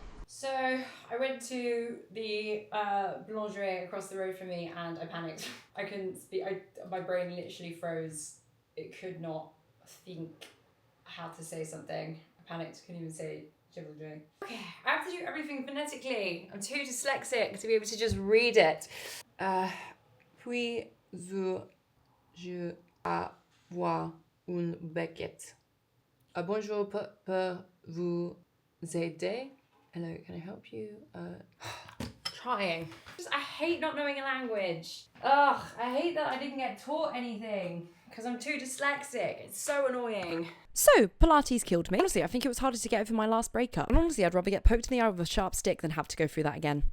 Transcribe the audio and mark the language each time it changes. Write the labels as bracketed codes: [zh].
[en] So I went to the boulangerie across the road from me, and I panicked. I couldn't speak. My brain literally froze. It could not think how to say something. I panicked. Couldn't even say. Okay, I have to do everything phonetically. I'm too dyslexic to be able to just read it. [fr] Puis-je avoir une baguette? Bonjour, peut vous aider? [en] Hello, can I help you? Trying. I hate not knowing a language. Ugh, I hate that I didn't get taught anything because I'm too dyslexic. It's so annoying. So, Pilates killed me. Honestly, I think it was harder to get over my last breakup. And honestly, I'd rather get poked in the eye with a sharp stick than have to go through that again.